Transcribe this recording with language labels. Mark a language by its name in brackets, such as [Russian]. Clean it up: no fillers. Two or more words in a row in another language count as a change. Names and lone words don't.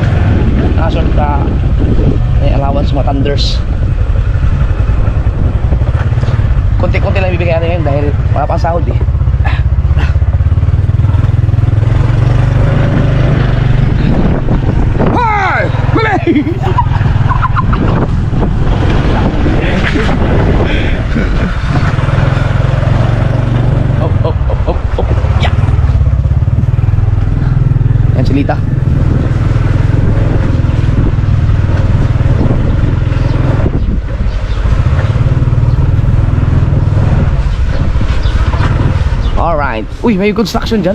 [Filipino] Kaso may allowance mga thunders. Konti-konti lang bibigyan natin ngayon dahil wala pang sahod eh. Hi! Mali! Op, op, op, op, op. Yeah! Yan si Lita. Alright. Uy, may construction dyan.